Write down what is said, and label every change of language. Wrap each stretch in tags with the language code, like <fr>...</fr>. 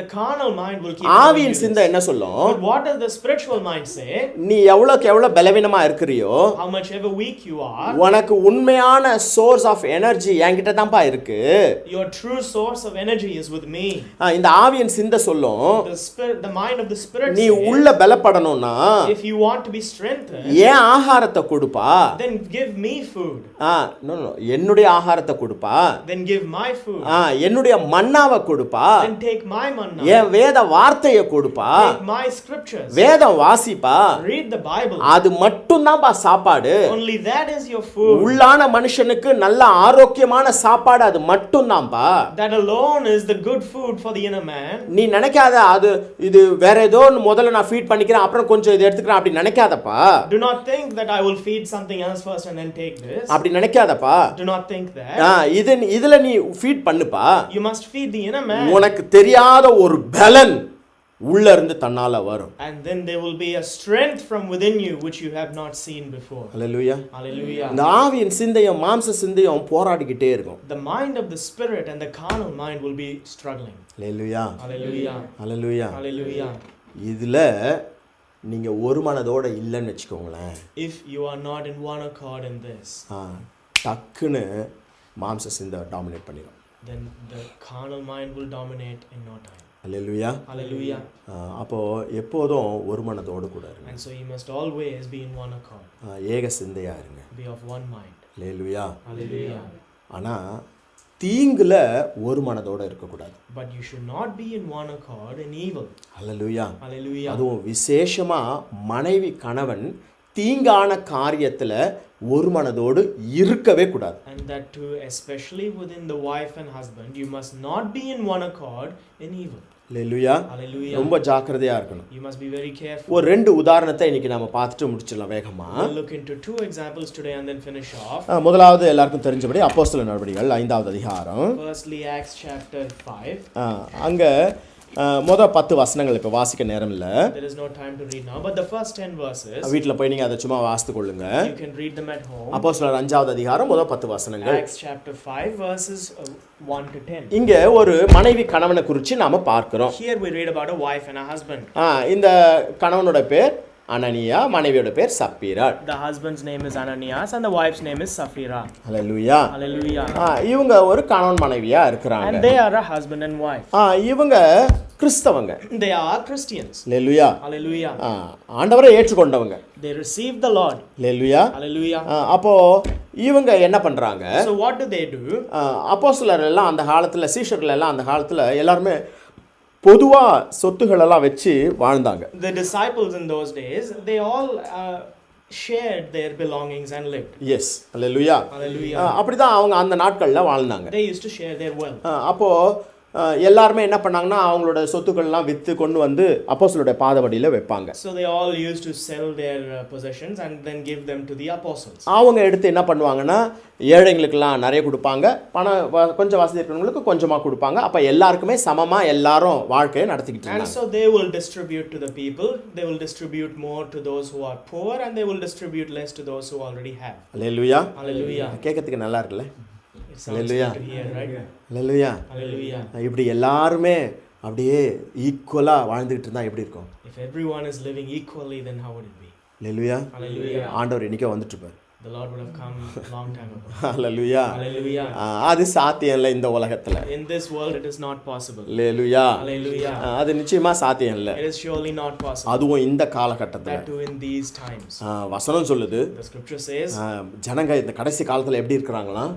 <en>The carnal mind will keep.</en> <ta>ஆவியின் சிந்தை என்ன சொல்லும்?</ta> <en>But what does the spiritual mind say?</en> <ta>நீ எவ்வளவு பலவீனமா இருக்கிறியோ,</ta> <en>how much ever weak you are,</en> <ta>உனக்கு உண்மையான</ta> <en>source of energy</en> <ta>என்கிட்ட தான்ப்பா இருக்கு.</ta> <en>your true source of energy is with me.</en> <ta>இந்த ஆவியின் சிந்தை சொல்லும்,</ta> <en>the mind of the spirit</en> <ta>நீ</ta> <en>says,</en> <ta>உள்ள பலப்படணும்னா</ta> <en>if you want to be strengthened,</en> <ta>ஏன் ஆகாரத்தை கொடுப்பா.</ta> <en>then give me food.</en> <ta>என்னுடைய ஆகாரத்தை கொடுப்பா.</ta> <en>Then give my food.</en> <ta>என்னுடைய மன்னாவை கொடுப்பா.</ta> <en>Then take my manna.</en> <ta>என் வேத வார்த்தையை கொடுப்பா.</ta> <en>Take my scriptures.</en> <ta>வேதம் வாசிப்பா.</ta> <en>Read the Bible.</en> <ta>அது மட்டும் தான்ப்பா சாப்பாடு.</ta> <en>Only that is your food.</en> <ta>உள்ளான மனுஷனுக்கு நல்ல ஆரோக்கியமான சாப்பாடு அது மட்டும் தான்ப்பா.</ta> <en>That alone is the good food for the inner man.</en> <ta>நீ நினைக்காத இது வேற ஏதோ முதல்ல நான் ஃபீட் பண்ணிக்கிறேன் அப்புறம் கொஞ்சம் இதை எடுத்துக்கிறேன் அப்படி நினைக்காதப்பா.</ta> <en>Do not think that I will feed something else first and then take this.</en> <ta>அப்படி நினைக்காதப்பா.</ta> <en>Do not think that.</en> <ta>இதுல நீ ஃபீட் பண்ணுப்பா.</ta> <en>You must feed the inner man.</en> <ta>உனக்கு தெரியாத ஒரு பலன் உள்ள இருந்து தன்னால வரும்.</ta> <en>And then there will be a strength from within you which you have not seen before. Hallelujah. Hallelujah.</en> <ta>இந்த ஆவியின் சிந்தையும் மாம்ச சிந்தையும் போராடிக்கிட்டே இருக்கும்.</ta> <en>The mind of the spirit and the carnal mind will be struggling. Hallelujah. Hallelujah. Hallelujah. Hallelujah.</en> <ta>இதுல நீங்க ஒரு மனதோட இல்லைன்னு வச்சுக்கோங்களேன்.</ta> <en>If you are not in one accord in this,</en> <ta>டக்குன்னு மாம்ச சிந்தை டாமினேட் பண்ணிடும்.</ta> <en>then the carnal mind will dominate in no time. Hallelujah. Hallelujah.</en> <ta>அப்போ எப்போதும் ஒரு மனதோடு கூட இருங்க.</ta> <en>And so you must always be in one accord.</en> <ta>ஏக சிந்தையா இருங்க.</ta> <en>Be of one mind. Hallelujah. Hallelujah.</en> <ta>ஆனா தீங்குல ஒரு மனதோட இருக்க கூடாது.</ta> <en>But you should not be in one accord in evil. Hallelujah. Hallelujah.</en> <ta>அதுவும் விசேஷமா மனைவி கணவன் தீங்கான காரியத்துல ஒரு மனதோடு இருக்கவே கூடாது.</ta> <en>And that too, especially within the wife and husband, you must not be in one accord in evil. Hallelujah. Hallelujah.</en> <ta>ரொம்ப ஜாக்கிரதையா இருக்கணும்.</ta> <en>You must be very careful.</en> <ta>ஒரு ரெண்டு உதாரணத்தை இன்னைக்கு நாம பார்த்துட்டு முடிச்சிடலாம் வேகமா.</ta> <en>We'll look into two examples today and then finish off.</en> <ta>முதலாவது எல்லாருக்கும் தெரிஞ்சபடி அப்போஸ்தலர் நடவடிக்கைகள் 5வது அதிகாரம்.</ta> <en>Firstly, Acts chapter 5.</en> <ta>அங்க மொதல் 10 வசனங்கள் இப்போ வாசிக்க நேரம் இல்லை.</ta> <en>There is no time to read now, but the first 10 verses,</en> <ta>வீட்டில் போய் நீங்கள் அதை சும்மா வாசித்து கொள்ளுங்க.</ta> <en>you can read them at home.</en> <ta>அப்போஸ்தலர் 5வது அதிகாரம் முதல் 10 வசனங்கள்.</ta> <en>Acts chapter 5 verses 1 to 10.</en> <ta>இங்கே ஒரு மனைவி கணவனை குறித்து நாம பார்க்கிறோம்.</ta> <en>Here we read about a wife and a husband.</en> <ta>இந்த கணவனோட பேர் அனனியா, மனைவியோட பேர் சப்பீரா.</ta> <en>The husband's name is Ananias and the wife's name is Sapphira.</en> <ta>Hallelujah.</ta> <en>Hallelujah.</en> <ta>இவங்க ஒரு கணவன் மனைவியா இருக்கிறாங்க.</ta> <en>And they are a husband and wife.</en> <ta>இவங்க கிறிஸ்தவங்க.</ta> <en>They are Christians.</en> <ta>Hallelujah.</ta> <en>Hallelujah.</en> <ta>ஆண்டவரை ஏற்றுக்கொண்டவங்க.</ta> <en>They received the Lord.</en> <ta>Hallelujah.</ta> <en>Hallelujah.</en> <ta>அப்போ இவங்க என்ன பண்றாங்க?</ta> <en>So what do they do?</en> <ta>அப்போஸ்தலர் எல்லாம் அந்த காலத்துல, சீஷர்கள் எல்லாம் அந்த காலத்துல எல்லாருமே பொதுவா சொத்துகள் எல்லாம் வச்சு வாழ்ந்தாங்க.</ta> <en>The disciples in those days, they all shared their belongings and lived.</en> <ta>Yes. Hallelujah.</ta> <en>Hallelujah.</en> <ta>அப்படிதான் அவங்க அந்த நாட்கள்ல வாழ்ந்தாங்க.</ta> <en>They used to share their wealth.</en> <ta>அப்போ எல்லாருமே என்ன பண்ணாங்கன்னா அவங்களோட சொத்துக்கள்லாம் விற்று கொண்டு வந்து அப்போஸ்தலருடைய பாதபடியில் வைப்பாங்க.</ta> <en>So they all used to sell their possessions and then give them to the apostles.</en> <ta>அவங்க எடுத்து என்ன பண்ணுவாங்கன்னா ஏழைங்களுக்கெல்லாம் நிறைய கொடுப்பாங்க, பணம் கொஞ்சம் வசதி இருக்கிறவங்களுக்கு கொஞ்சமாக கொடுப்பாங்க. அப்போ எல்லாருக்குமே சமமாக எல்லாரும் வாழ்க்கையை நடத்திக்கிட்டு</ta> <en>And</en> <ta>இருந்தாங்க.</ta> <en>so they will distribute to the people, they will distribute more to those who are poor and they will distribute less to those who already have.</en> <ta>Hallelujah.</ta> <en>Hallelujah.</en> <ta>கேட்கறதுக்கு நல்லா இருக்குல்ல?</ta> <en>It sounds Hallelujah. good to hear, right?</en> <ta>Hallelujah.</ta> <en>Hallelujah.</en> <ta>இப்படி எல்லாருமே அப்படியே ஈக்குவலாக வாழ்ந்துக்கிட்டு இருந்தால் எப்படி இருக்கும்?</ta> <en>If everyone is living equally, then how would it be?</en> <ta>Hallelujah.</ta> <en>Hallelujah.</en> <ta>ஆண்டவர் இன்னைக்கே வந்துட்டு இருப்பார்.</ta> <en>The Lord would have come a long time ago.</en> <ta>Hallelujah.</ta> <en>Hallelujah.</en> <ta>அது சாத்தியம் இல்லை இந்த உலகத்தில்.</ta> <en>In this world, it is not possible.</en> <ta>Hallelujah.</ta> <en>Hallelujah.</en> <ta>அது நிச்சயமா சாத்தியம் இல்லை.</ta> <en>It is surely not possible.</en> <ta>அதுவும் இந்த காலகட்டத்தில்.</ta> <en>That too in these times.</en> <ta>வசனம் சொல்லுது,</ta> <en>The scripture says,</en> <ta>ஜனங்க இந்த கடைசி காலத்தில் எப்படி இருக்கிறாங்களா?</ta>